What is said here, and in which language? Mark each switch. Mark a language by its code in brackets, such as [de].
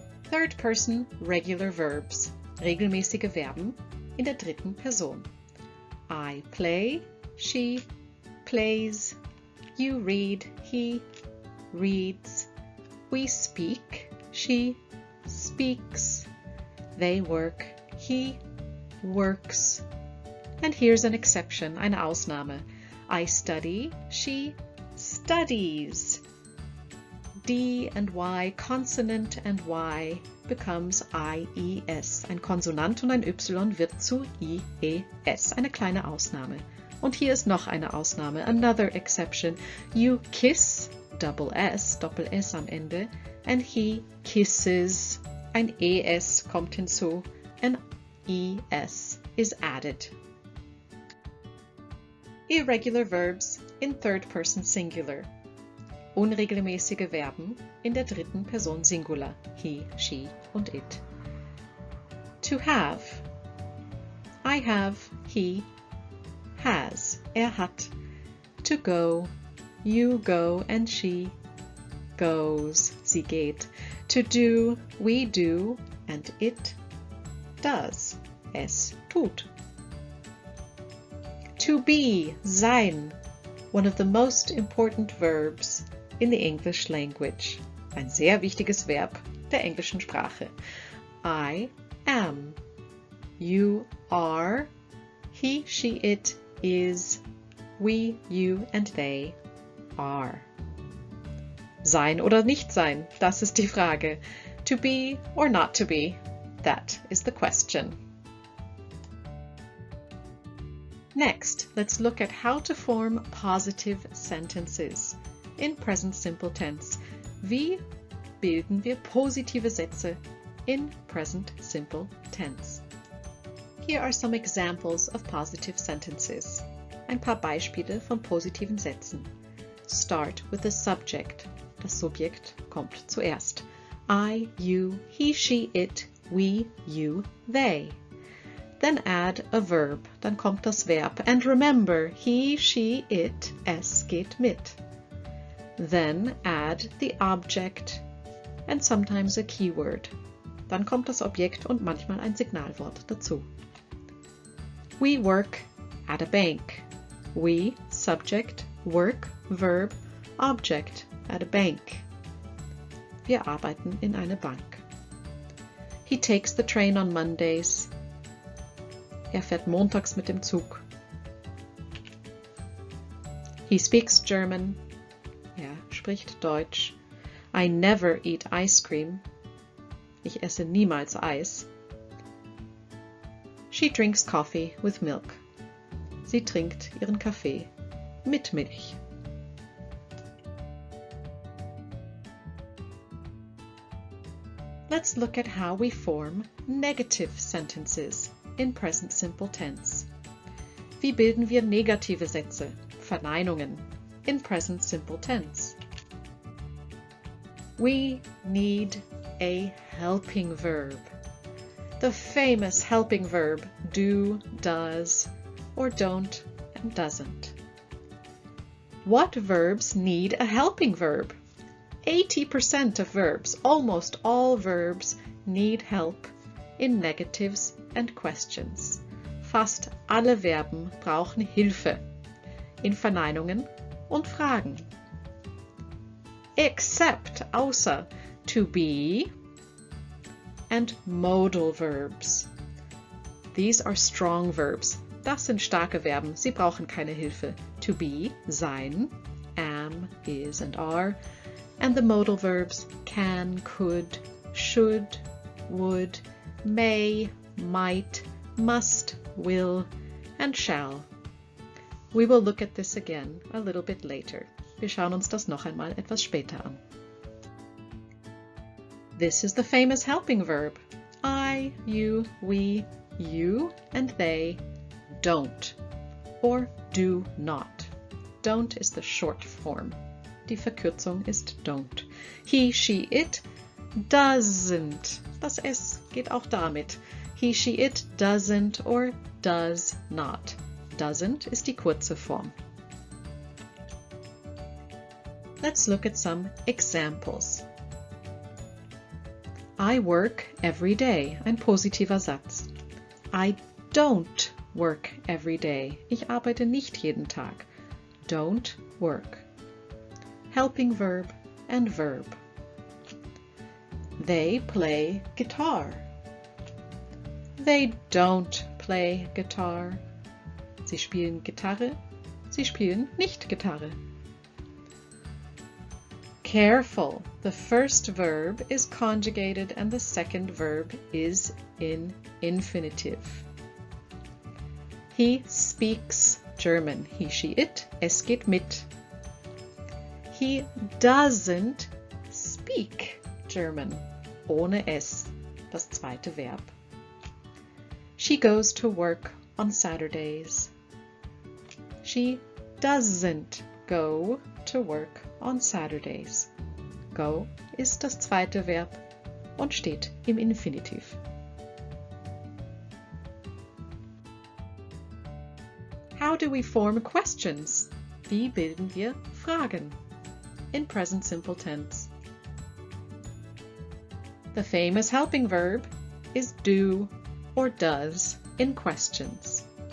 [en] Third person regular verbs, [de] regelmäßige Verben in der dritten Person. [en] I play, she plays, you read, he reads, we speak, she speaks, they work, he works. And here's an exception, [de] eine Ausnahme. [en] I study, she studies. D and Y, consonant and Y becomes IES. [de] Ein Konsonant und ein Y wird zu IES. Eine kleine Ausnahme. Und hier ist noch eine Ausnahme. [en] Another exception. You kiss, double S, [de] Doppel S am Ende. [en] And he kisses. [de] Ein ES kommt hinzu. [en] An ES is added. Irregular verbs in third person singular. [de] Unregelmäßige Verben in der dritten Person Singular. [en] He, she und it. To have. I have, he has. Hat. To go. You go and she goes. [de] Sie geht. [en] To do. We do and it does. [de] Es tut. [en] To be. Sein. One of the most important verbs in the English language. [de] Ein sehr wichtiges Verb der englischen Sprache. [en] I am. You are. He, she, it is. We, you and they are. [de] Sein oder nicht sein, das ist die Frage. [en] To be or not to be, that is the question. Next, let's look at how to form positive sentences in present simple tense. [de] Wie bilden wir positive Sätze in present simple tense? [en] Here are some examples of positive sentences. [de] Ein paar Beispiele von positiven Sätzen. [en] Start with the subject. [de] Das Subjekt kommt zuerst. [en] I, you, he, she, it, we, you, they. Then add a verb. [de] Dann kommt das Verb. [en] And remember, he, she, it, [de] es geht mit. [en] Then add the object and sometimes a keyword. [de] Dann kommt das Objekt und manchmal ein Signalwort dazu. [en] We work at a bank. We, subject, work, verb, object, at a bank. [de] Wir arbeiten in einer Bank. [en] He takes the train on Mondays. [de] Fährt montags mit dem Zug. [en] He speaks German. [de] Spricht Deutsch. [en] I never eat ice cream. [de] Ich esse niemals Eis. [en] She drinks coffee with milk. [de] Sie trinkt ihren Kaffee mit Milch. [en] Let's look at how we form negative sentences in present simple tense. [de] Wie bilden wir negative Sätze, Verneinungen, in present simple tense? [en] We need a helping verb. The famous helping verb do, does, or don't and doesn't. What verbs need a helping verb? 80% of verbs, almost all verbs, need help in negatives and questions. [de] Fast alle Verben brauchen Hilfe in Verneinungen und Fragen. [en] Except, außer, to be and modal verbs. These are strong verbs. [de] Das sind starke Verben. Sie brauchen keine Hilfe. [en] To be, sein, am, is and are. And the modal verbs can, could, should, would, may, might, must, will, and shall. We will look at this again a little bit later. [de] Wir schauen uns das noch einmal etwas später an. [en] This is the famous helping verb. I, you, we, you, and they don't or do not. Don't is the short form. [de] Die Verkürzung ist don't. [en] He, she, it doesn't. [de] Das S geht auch damit. [en] He, she, it doesn't or does not. [de] Doesn't ist die kurze Form. [en] Let's look at some examples. I work every day, [de] ein positiver Satz. [en] I don't work every day. [de] Ich arbeite nicht jeden Tag. [en] Don't work. Helping verb and verb. They play guitar. They don't play guitar. [de] Sie spielen Gitarre. Sie spielen nicht Gitarre. [en] Careful. The first verb is conjugated and the second verb is in infinitive. He speaks German. He, she, it. [de] Es geht mit. [en] He doesn't speak German. [de] Ohne es. Das zweite Verb. [en] She goes to work on Saturdays. She doesn't go to work on Saturdays. [de] Go ist das zweite Verb und steht im Infinitiv. [en] How do we form questions? [de] Wie bilden wir Fragen? [en] In present simple tense. The famous helping verb is do or does in questions.